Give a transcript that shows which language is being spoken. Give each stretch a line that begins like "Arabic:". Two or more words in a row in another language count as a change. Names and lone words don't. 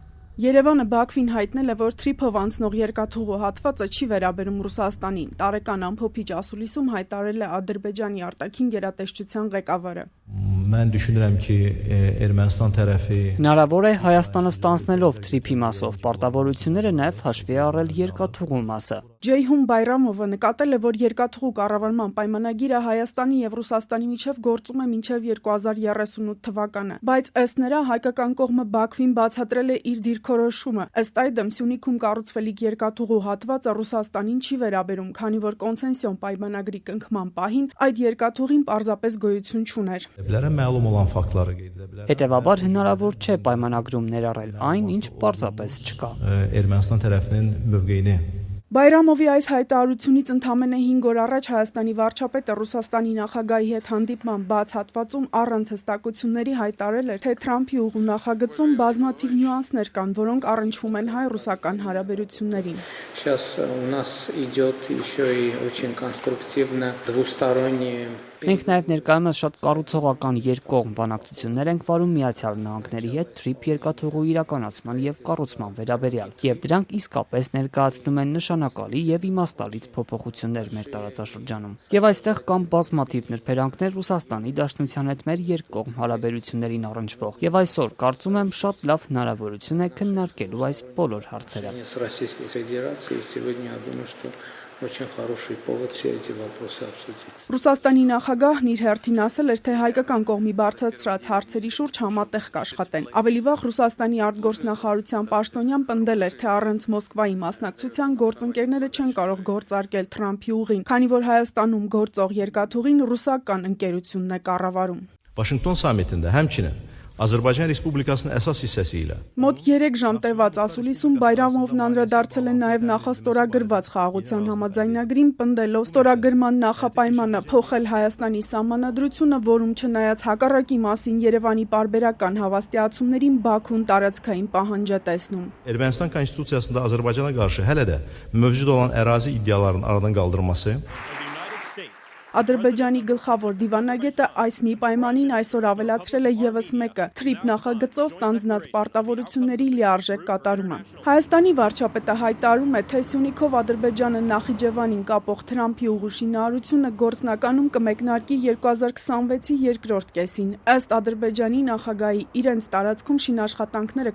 Armenian: Երևանը Բաքվին հայտնել է, որ Թրիփով անցնող երկաթուղու հատվածը չի վերաբերում Ռուսաստանին, տարեկան ամփոփիչ ասուլիսում հայտարարել է Ադրբեջանի արտաքին գերատեսչության ղեկավարը։
Azerbaijani: Mən düşünürəm ki, Ermənistan tərəfi
Armenian: Հնարավոր է Հայաստանը ստանձնելով Թրիփի մասով պարտավորությունները նաև հաշվի առել երկաթուղու մասը։ Ջեյհուն Բայրամովը նկատել է, որ երկաթուղու կառավարման պայմանագիրը Հայաստանի եւ Ռուսաստանի միջև գործում է մինչև 2038 թվականը, բայց ըստ նրա հայկական կողմը Բաքվին բացատրել է իր դիրքորոշումը։ Ըստ այդմ Սյունիքում կառուցվելիք երկաթուղու հատվածը Ռուսաստանին չի վերաբերում, քանի որ կոնցեսիոն պայմանագրի կնքման պահին այդ երկաթուղին պարզապես գոյություն չուներ։
Azerbaijani: məlum olan faktları qeyd edə bilər.
Armenian: Հետևաբար հնարավոր չէ պայմանագրում ներառել այն, ինչ պարզապես չկա։
Azerbaijani: Ermənistan tərəfinin mövqeyini
Armenian: Բայրամովի այս հայտարարությունից ընդամենը 5 օր առաջ Հայաստանի վարչապետը Ռուսաստանի նախագահի հետ հանդիպման բաց հատվածում առանց հստակությունների հայտարարել էր, թե Թրամփի ուղու նախագծում բազմաթիվ նյուանսներ կան, որոնք առնչվում են հայ-ռուսական հարաբերություններին։
Russian: Сейчас у нас идет еще и очень конструктивно двусторонние.
Armenian: Մենք նաև ներկայումս շատ կառուցողական երկկողմ բանակցություններ ենք վարում Միացյալ Նահանգների հետ Թրիփ երկաթուղու իրականացման եւ կառուցման վերաբերյալ, եւ դրանք իսկապես ներկայացնում են նշանակալի եւ իմաստալից փոփոխություններ մեր տարածաշրջանում։ Եվ այստեղ կան բազմաթիվ նրբերանգներ Ռուսաստանի Դաշնության հետ մեր երկկողմ հարաբերություններին առնչվող, եւ այսօր կարծում եմ շատ լավ հնարավորություն է քննարկելու այս բոլոր հարցերը։
Russian: Очень хороший повод все эти вопросы обсудить.
Armenian: Ռուսաստանի նախագահն իր հերթին ասել էր, թե հայկական կողմի բարձրացրած հարցերի շուրջ համատեղ կաշխատեն։ Ավելի վաղ Ռուսաստանի արտգործնախարարության պաշտոնյան պնդել էր, թե առանց Մոսկվայի մասնակցության գործընկերները չեն կարող գործարկել Թրամփի ուղին, քանի որ Հայաստանում գործող երկաթուղին ռուսական ընկերությունն է կառավարում։
Azerbaijani: Վաշինգտոն սամիտində həmçinin Azərbaycan Respublikasının əsas hissəsi ilə
Armenian: Մոտ 3 ժամ տևած ասուլիսում Բայրամովն անդրադարձել է նաև նախաստորագրված խաղաղության համաձայնագրին, պնդելով ստորագրման նախապայմանը փոխել Հայաստանի սահմանադրությունը, որում չնայած հակառակի մասին Երևանի պարբերական հավաստիացումներին Բաքուն տարածքային պահանջ է տեսնում։
Azerbaijani: Ermənistan konstitusiyasında Azərbaycana qarşı hələ də mövcud olan ərazi iddialarının aradan qaldırılması
Armenian: Ադրբեջանի գլխավոր դիվանագետը այս մի պայմանին այսօր ավելացրել է եւս մեկը՝ Թրիփ նախագծով ստանձնած պարտավորությունների լիարժեք կատարումը։ Հայաստանի վարչապետը հայտարարում է, թե Սյունիքով Ադրբեջանը Նախիջևանին կապող Թրամփի ուղու շինարարությունը գործնականում կմեկնարկի 2026-ի երկրորդ կեսին։ Ըստ Ադրբեջանի նախագահի, իրենց տարածքում շինաշխատանքները